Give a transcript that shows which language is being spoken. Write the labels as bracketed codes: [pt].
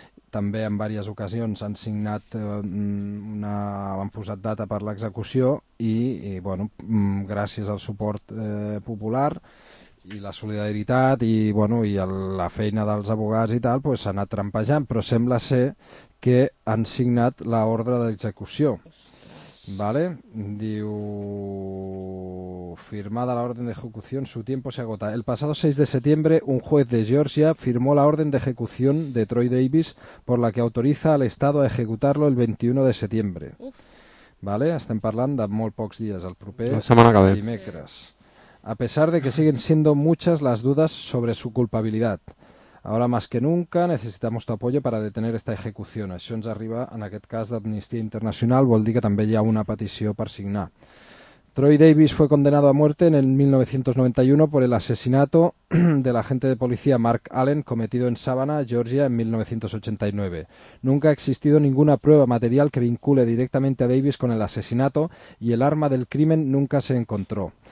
[ca] També en diverses ocasions han signat han posat data per l'execució i bueno, gràcies al suport popular i la solidaritat i bueno, i la feina dels advocats i tal, pues s'ha anat trampejant, però sembla ser que han signat l'ordre d'execució. [es] Vale, diu, firmada la orden de ejecución, su tiempo se agota. El pasado 6 de septiembre, un juez de Georgia firmó la orden de ejecución de Troy Davis, por la que autoriza al Estado a ejecutarlo el 21 de septiembre. [ca] Vale, estem parlant de molt pocs dies, el proper dimecres. Sí. [es] A pesar de que siguen siendo muchas las dudas sobre su culpabilidad, ahora más que nunca necesitamos tu apoyo para detener esta ejecución. [ca] Això ens arriba, en aquest cas, d'Amnistia Internacional, vol dir que també hi ha una petició per signar. [es] Troy Davis fue condenado a muerte en el 1991 por el asesinato del agente de policía Mark Allen cometido en Savannah, Georgia, en 1989. Nunca ha existido ninguna prueba material que vincule directamente a Davis con el asesinato y el arma del crimen nunca se encontró.